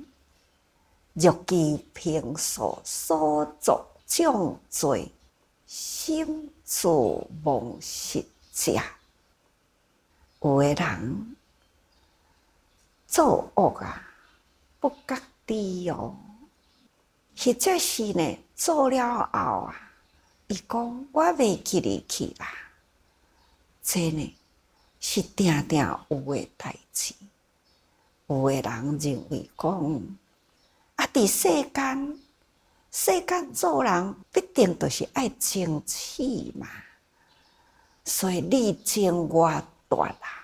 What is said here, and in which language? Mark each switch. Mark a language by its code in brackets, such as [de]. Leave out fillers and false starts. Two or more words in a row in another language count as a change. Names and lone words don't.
[nan] 若其平素所作种罪，心自忘失者。有的人作恶啊，不觉知哦，或者是呢做了后啊，伊讲我袂记入去啦。这呢是定定有诶代志。有诶人认为讲啊，伫世间做人必定就是爱争取嘛，所以你争我夺啦。